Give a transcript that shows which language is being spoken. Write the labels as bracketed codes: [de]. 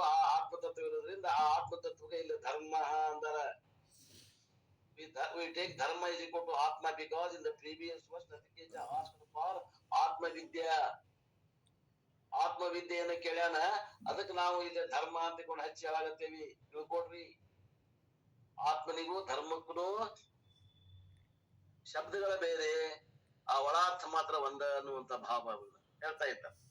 [kn] ಆ ಆತ್ಮತತ್ವ ಇರೋದ್ರಿಂದ ಆ ಆತ್ಮತತ್ವಕ್ಕೆ ಇಲ್ಲಿ ಧರ್ಮ ಅಂದಾರ. [en] We take dharma is equal to atma because in the previous verse Nachikéta asked for atma vidya. [kn] ಆತ್ಮ ವಿದ್ಯೆಯನ್ನ ಕೇಳ್ಯಾನ, ಅದಕ್ಕೆ ನಾವು ಇಲ್ಲಿ ಧರ್ಮ ಅಂತ ಕೊಂಡು ಹಚ್ಚಿ ಹೇಳಾಗತ್ತೇವಿ. ತಿಳ್ಕೊಡ್ರಿ, ಆತ್ಮನಿಗೂ ಧರ್ಮಕ್ಕೂ ಶಬ್ದಗಳ ಬೇರೆ, ಆ ಒಳಾರ್ಥ ಮಾತ್ರ ಒಂದ ಅನ್ನುವಂತ ಭಾವವನ್ನ ಹೇಳ್ತಾ ಇದ್ದ.